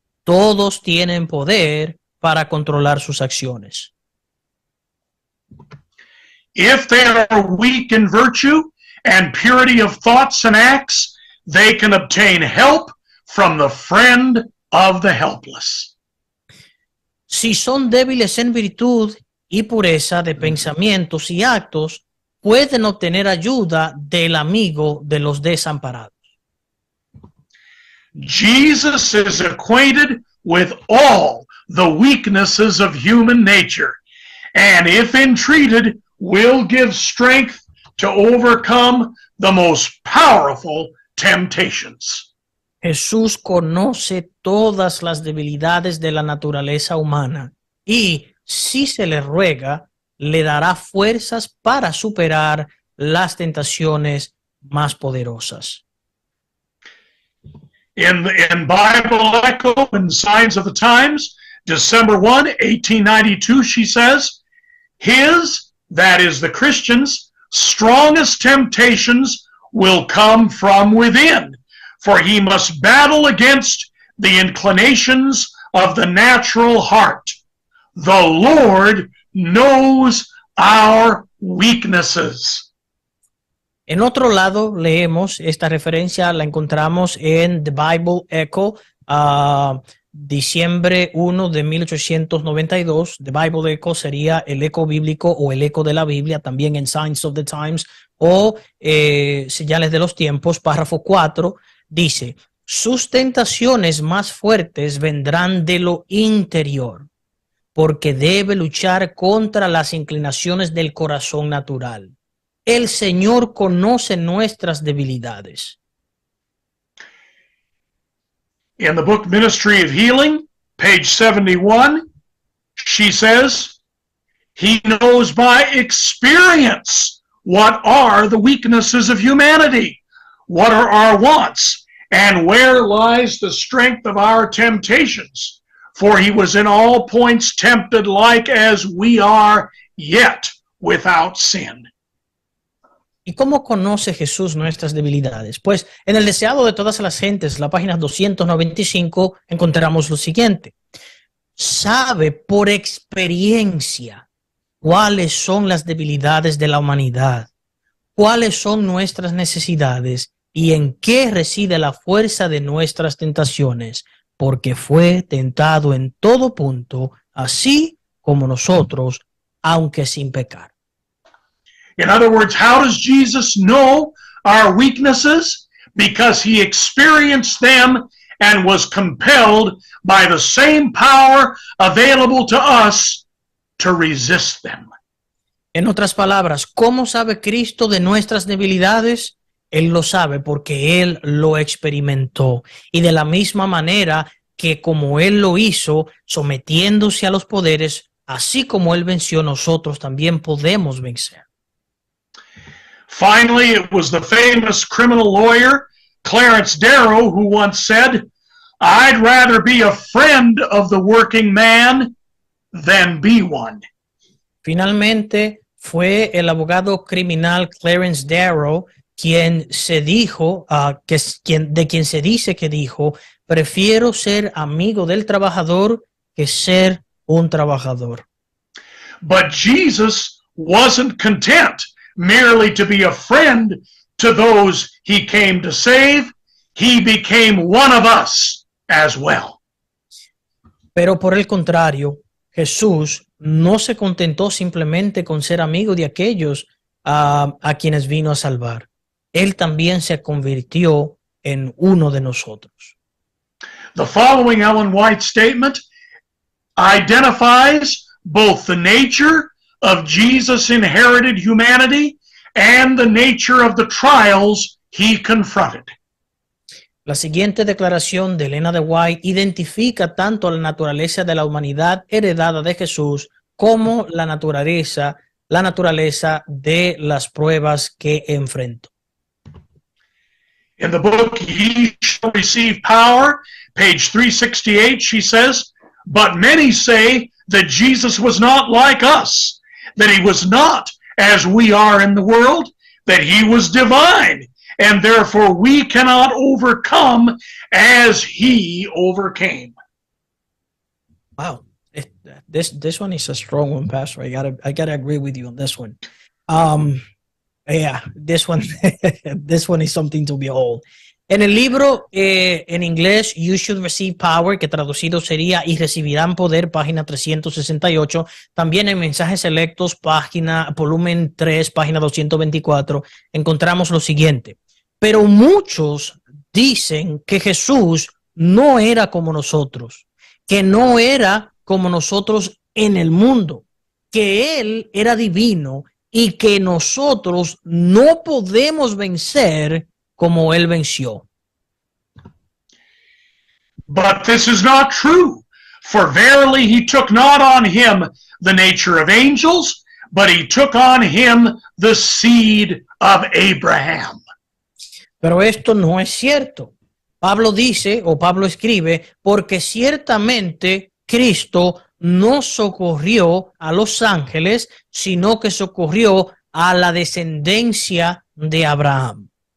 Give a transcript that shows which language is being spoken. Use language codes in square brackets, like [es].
[es] Todos tienen poder para controlar sus acciones. [en] If they are weak in virtue and purity of thoughts and acts, they can obtain help from the friend of the helpless. [es] Si son débiles en virtud y pureza de pensamientos y actos, pueden obtener ayuda del amigo de los desamparados. [en] Jesus is acquainted with all the weaknesses of human nature, and if entreated, will give strength to overcome the most powerful temptations. [es] Jesús conoce todas las debilidades de la naturaleza humana y, si se le ruega, le dará fuerzas para superar las tentaciones más poderosas. [en] In Bible Echo and Signs of the Times, December 1, 1892, she says, his, that is the Christian's, strongest temptations will come from within, for he must battle against the inclinations of the natural heart. The Lord knows our weaknesses. [es] En otro lado, leemos esta referencia, la encontramos en The Bible Echo, diciembre 1 de 1892. The Bible Echo sería el eco bíblico o el eco de la Biblia, también en Signs of the Times o Señales de los Tiempos, párrafo 4, dice: sus tentaciones más fuertes vendrán de lo interior. porque debe luchar contra las inclinaciones del corazón natural. El Señor conoce nuestras debilidades. [en] In the book Ministry of Healing, page 71, she says, he knows by experience what are the weaknesses of humanity, what are our wants, and where lies the strength of our temptations. For he was in all points tempted like as we are, yet without sin. [es] ¿Y cómo conoce Jesús nuestras debilidades? Pues en el deseado de todas las gentes, la página 295, encontramos lo siguiente. Sabe por experiencia cuáles son las debilidades de la humanidad, cuáles son nuestras necesidades y en qué reside la fuerza de nuestras tentaciones, porque fue tentado en todo punto, así como nosotros, aunque sin pecar. [en] In other words, how does Jesus know our weaknesses? Because he experienced them and was compelled by the same power available to us to resist them. [es] En otras palabras, ¿cómo sabe Cristo de nuestras debilidades? Él lo sabe porque Él lo experimentó. Y de la misma manera que como Él lo hizo, sometiéndose a los poderes, así como Él venció, nosotros también podemos vencer. [en] Finally, it was the famous criminal lawyer, Clarence Darrow, who once said, I'd rather be a friend of the working man than be one. [es] Finalmente, fue el abogado criminal Clarence Darrow quien se dijo, de quien se dice que dijo, prefiero ser amigo del trabajador que ser un trabajador. [en] But Jesus wasn't content merely to be a friend to those he came to save. He became one of us as well. [es] Pero por el contrario, Jesús no se contentó simplemente con ser amigo de aquellos a quienes vino a salvar. Él también se convirtió en uno de nosotros. [en] The following Ellen White statement identifies both the nature of Jesus' inherited humanity and the nature of the trials he confronted. [es] La siguiente declaración de Elena de White identifica tanto la naturaleza de la humanidad heredada de Jesús como la naturaleza de las pruebas que enfrentó. [en] In the book, Ye Shall Receive Power, page 368, she says, but many say that Jesus was not like us, that he was not as we are in the world, that he was divine, and therefore we cannot overcome as he overcame. Wow, this one is a strong one, Pastor. I gotta agree with you on this one. Yeah, this one is something to behold. [es] En el libro en inglés You Should Receive Power, que traducido sería Y recibirán poder, página 368, también en Mensajes Selectos, volumen 3, página 224, encontramos lo siguiente. Pero muchos dicen que Jesús no era como nosotros, que no era como nosotros en el mundo, que Él era divino y que nosotros no podemos vencer como Él venció. [en] But this is not true, for verily he took not on him the nature of angels, but he took on him the seed of Abraham. [es] Pero esto no es cierto. Pablo dice, o Pablo escribe, porque ciertamente Cristo no socorrió a los ángeles, sino que socorrió a la descendencia de Abraham.